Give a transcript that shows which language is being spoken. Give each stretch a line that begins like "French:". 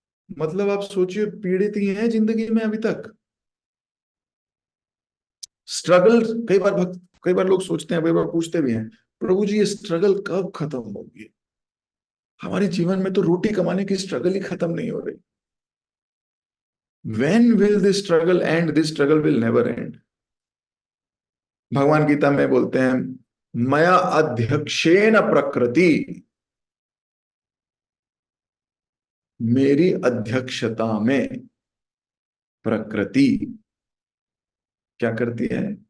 Hindi: मतलब आप सोचिए, पीड़ित ही हैं जिंदगी में अभी तक। स्ट्रगल, कई बार लोग सोचते हैं, कई बार पूछते भी हैं, प्रभु जी ये स्ट्रगल कब खत्म होगी? हमारे जीवन में तो रोटी कमाने की स्ट्रगल ही खत्म नहीं हो रही।
English: When will this struggle end? This struggle will never end.
Hindi: भगवान गीता में बोलते हैं, मया अध्यक्षेण प्रकृति, मेरी अध्यक्षता में प्रकृति क्या करती है?